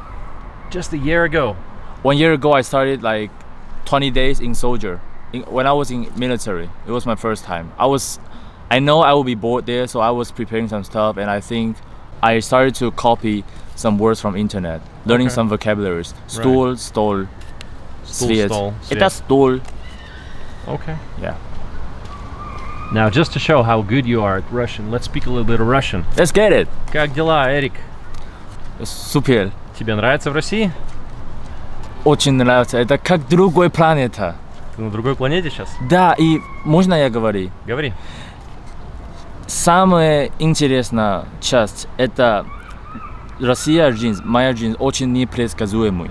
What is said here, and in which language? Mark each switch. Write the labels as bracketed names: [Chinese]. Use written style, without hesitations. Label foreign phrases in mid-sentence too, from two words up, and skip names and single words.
[English] Just a year ago. 1 year ago, I started like 20 days in soldier. When I was in military, it was my first time. I know I will be bored there, so I was preparing some stuff, and I think I started to copy some words from internet, learning Okay. some vocabularies. [Russian] Стол, стол, свет. stol, Это stol. [English] Okay. Yeah. Now, just to show how good you are at Russian, let's speak a little bit of Russian. Let's get it. [Russian] Как дела, Эрик? Супер. Тебе нравится в России? Очень нравится. Это как другой планета. Ты на другой планете сейчас? Да, и можно я говорю? Говори. Самая интересная часть – это Россия жизнь, моя жизнь очень непредсказуемая.